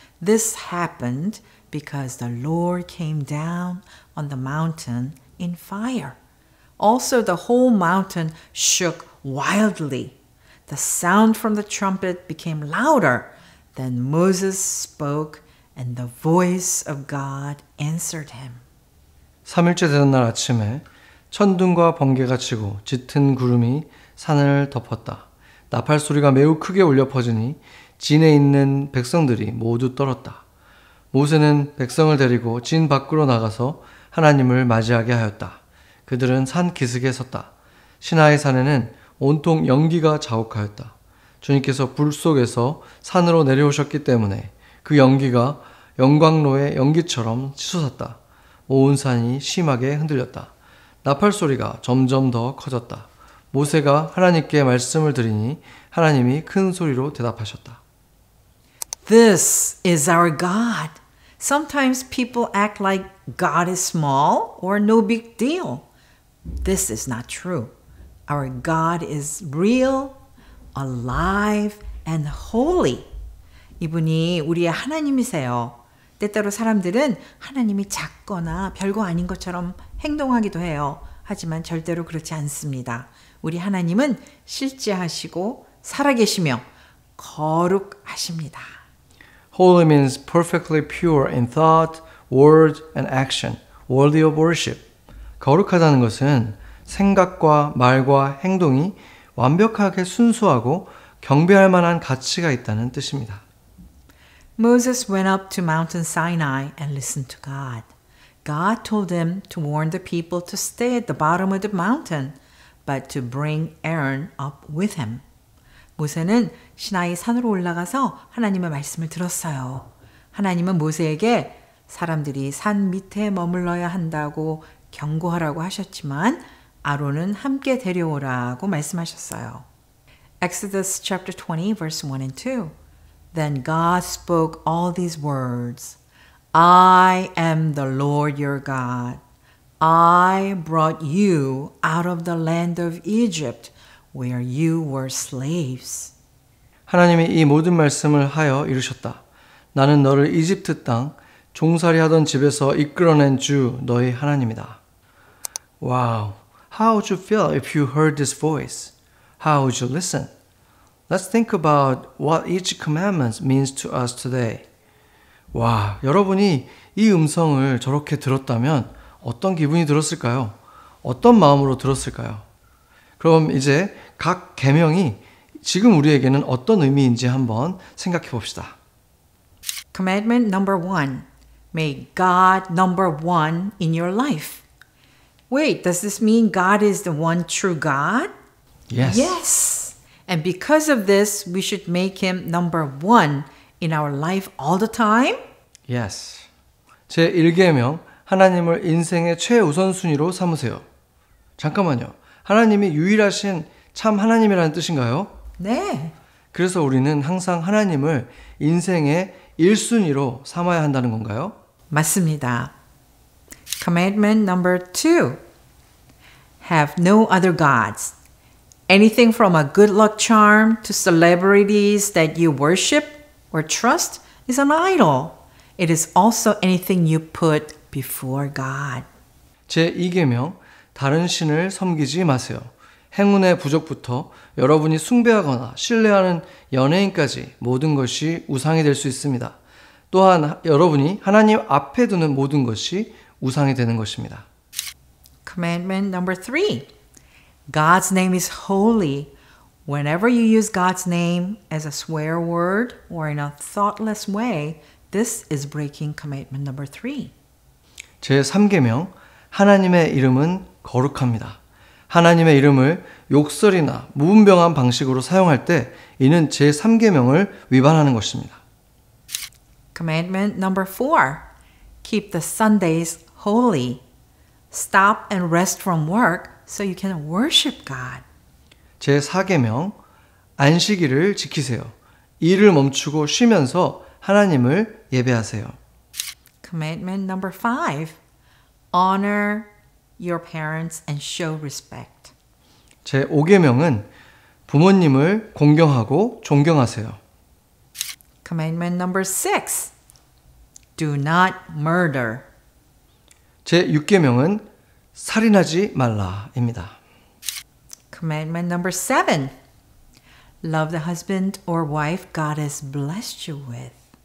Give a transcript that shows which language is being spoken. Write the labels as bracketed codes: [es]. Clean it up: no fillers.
[en] This happened because the Lord came down on the mountain in fire. Also, the whole mountain shook wildly. The sound from the trumpet became louder. Then Moses spoke, and the voice of God answered him. [ko] 3일째 되는 날 아침에 천둥과 번개가 치고 짙은 구름이 산을 덮었다. 나팔 소리가 매우 크게 울려 퍼지니 진에 있는 백성들이 모두 떨었다. 모세는 백성을 데리고 진 밖으로 나가서 하나님을 맞이하게 하였다. 그들은 산 기슭에 섰다. 시나이 산에는 온통 연기가 자욱하였다. 주님께서 불 속에서 산으로 내려오셨기 때문에 그 연기가 영광로의 연기처럼 치솟았다. 온 산이 심하게 흔들렸다. 나팔 소리가 점점 더 커졌다. 모세가 하나님께 말씀을 드리니 하나님이 큰 소리로 대답하셨다. [en] This is our God. Sometimes people act like God is small or no big deal. This is not true. Our God is real, alive, and holy. [ko] 이분이 우리의 하나님이세요. 때때로 사람들은 하나님이 작거나 별거 아닌 것처럼 행동하기도 해요. 하지만 절대로 그렇지 않습니다. 우리 하나님은 실제하시고 살아계시며 거룩하십니다. [en] Holy means perfectly pure in thought, word, and action, worthy of worship. [ko] 거룩하다는 것은 생각과 말과 행동이 완벽하게 순수하고 경배할 만한 가치가 있다는 뜻입니다. [en] Moses went up to Mountain Sinai and listened to God. God told him to warn the people to stay at the bottom of the mountain, but to bring Aaron up with him. [ko] 모세는 시나이 산으로 올라가서 하나님의 말씀을 들었어요. 하나님은 모세에게 사람들이 산 밑에 머물러야 한다고 경고하라고 하셨지만 아론은 함께 데려오라고 말씀하셨어요. [en] Exodus chapter 20 verse 1 and 2. Then God spoke all these words. I am the Lord your God. I brought you out of the land of Egypt where you were slaves. [ko] 하나님이 이 모든 말씀을 하여 이르셨다. 나는 너를 이집트 땅 종살이 하던 집에서 이끌어낸 주 너희 하나님이다. [en] Wow, how would you feel if you heard this voice? How would you listen? Let's think about what each commandment means to us today. [ko] 와, 여러분이 이 음성을 저렇게 들었다면 어떤 기분이 들었을까요? 어떤 마음으로 들었을까요? 그럼 이제 각 계명이 지금 우리에게는 어떤 의미인지 한번 생각해 봅시다. [en] Commandment number 1. Make God number 1 in your life. Wait, does this mean God is the one true God? Yes. Yes. And because of this, we should make him number 1 in our life all the time? Yes. [ko] 제 1계명 하나님을 인생의 최우선순위로 삼으세요. 잠깐만요. 하나님이 유일하신 참 하나님이라는 뜻인가요? 네. 그래서 우리는 항상 하나님을 인생의 1순위로 삼아야 한다는 건가요? 맞습니다. [en] Commandment number 2. Have no other gods. Anything from a good luck charm to celebrities that you worship or trust is an idol. It is also anything you put before God. [ko] 제 2계명 다른 신을 섬기지 마세요. 행운의 부적부터 여러분이 숭배하거나 신뢰하는 연예인까지 모든 것이 우상이 될 수 있습니다. 또한 여러분이 하나님 앞에 두는 모든 것이 우상이 되는 것입니다. [en] Commandment number 3. God's name is holy. Whenever you use God's name as a swear word or in a thoughtless way, this is breaking commandment number 3. [ko] 제 3계명 하나님의 이름은 거룩합니다. 하나님의 이름을 욕설이나 무분별한 방식으로 사용할 때 이는 제 3계명을 위반하는 것입니다. [en] Commandment number 4. Keep the Sundays holy. Stop and rest from work so you can worship God. [ko] 제 4계명 안식일을 지키세요. 일을 멈추고 쉬면서 하나님을 예배하세요. [en] Commandment number 5. Honor your parents and show respect. [ko] 제 5계명은 부모님을 공경하고 존경하세요. [en] Commandment number 6. Do not murder. [ko] 제 6계명은 살인하지 말라입니다. [en] Commandment number 7. Love the husband or wife God has blessed you with.